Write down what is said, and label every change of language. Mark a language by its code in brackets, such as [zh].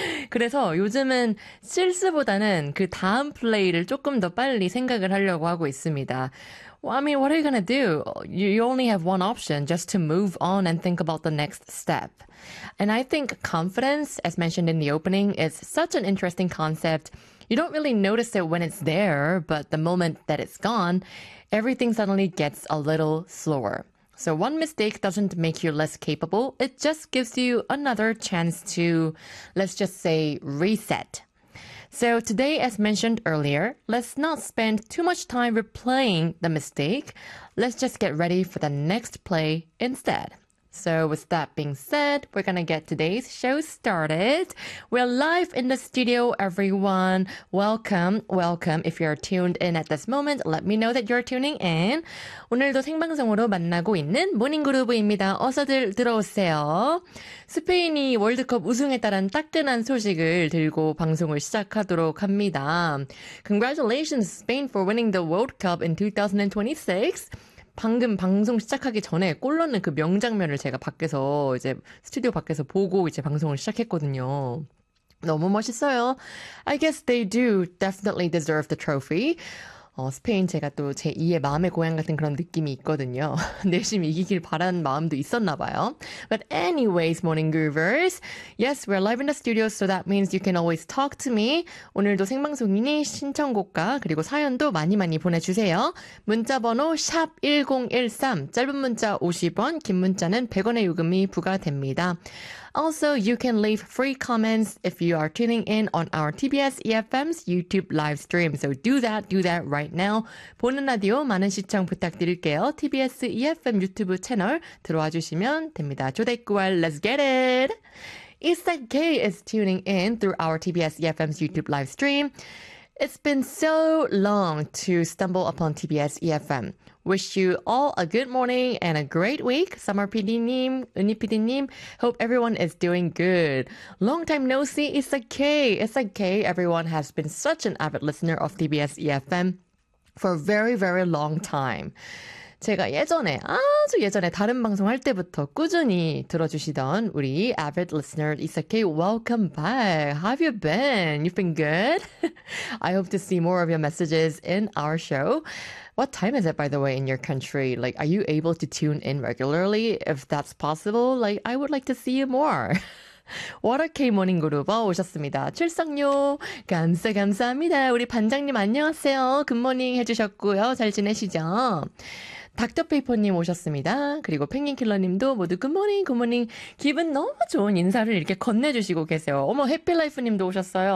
[ko] 그래서 요즘은 실수보다는 그 다음 플레이를 조금 더 빨리 생각을 하려고 하고 있습니다. [en] Well, I mean, what are you gonna do? You only have one option, just to move on and think about the next step. And I think confidence, as mentioned in the opening, is such an interesting concept. You don't really notice it when it's there, but the moment that it's gone, everything suddenly gets a little slower. So one mistake doesn't make you less capable. It just gives you another chance to, let's just say, reset. So today, as mentioned earlier, let's not spend too much time replaying the mistake. Let's just get ready for the next play instead. So with that being said, we're gonna get today's show started. We're live in the studio, everyone. Welcome, welcome. If you're tuned in at this moment, let me know that you're tuning in. [ko] 오늘도 생방송으로 만나고 있는 모닝 그루브입니다. 어서들 들어오세요. 스페인이 월드컵 우승에 따른 따끈한 소식을 들고 방송을 시작하도록 합니다. [en] Congratulations, Spain, for winning the World Cup in 2026. [ko] 방금 방송 시작하기 전에 골 넣는 그 명장면을 제가 밖에서 이제 스튜디오 밖에서 보고 이제 방송을 시작했거든요. 너무 멋있어요. [en] I guess they do definitely deserve the trophy. [ko] 스페인 제가 또제 2의 마음의 고향 같은 그런 느낌이 있거든요. 열심히 이기길 바라는 마음도 있었나 봐요. [en] But anyways, morning groovers. Yes, we're live in the studio, so that means you can always talk to me. [ko] 오늘도 생방송이니 신청곡과 그리고 사연도 많이 많이 보내주세요. 문자번호 샵 1013, 짧은 문자 50원, 긴 문자는 100원의 요금이 부과됩니다. [en] Also, you can leave free comments if you are tuning in on our TBS EFM's YouTube live stream. So do that right now. [ko] 보는 라디오 많은 시청 부탁드릴게요. TBS EFM 유튜브 채널 들어와 주시면 됩니다. [en] 초대구할, let's get it! Issa K is tuning in through our TBS EFM's YouTube live stream. It's been so long to stumble upon TBS EFM. Wish you all a good morning and a great week, Summer PD님, 은희 PD님. Hope everyone is doing good. Long time no see, it's okay. Everyone has been such an avid listener of TBS EFM for a very, very long time. [ko] 제가 예전에, 아주 예전에 다른 방송할 때부터 꾸준히 들어주시던 우리 [en] avid listener, Issa K, welcome back. How have you been? You've been good? I hope to see more of your messages in our show. What time is it, by the way, in your country? Like, are you able to tune in regularly if that's possible? Like, I would like to see you more. [ko] Water K 모닝 그룹 오셨습니다. 출석요. 감사, 감사합니다. 우리 반장님 안녕하세요. 굿모닝 해주셨고요. 잘 지내시죠? 닥터페이퍼님 오셨습니다. 그리고 펭귄킬러님도 모두 굿모닝, 굿모닝. 기분 너무 좋은 인사를 이렇게 건네주시고 계세요. 어머, 해피라이프님도 오셨어요.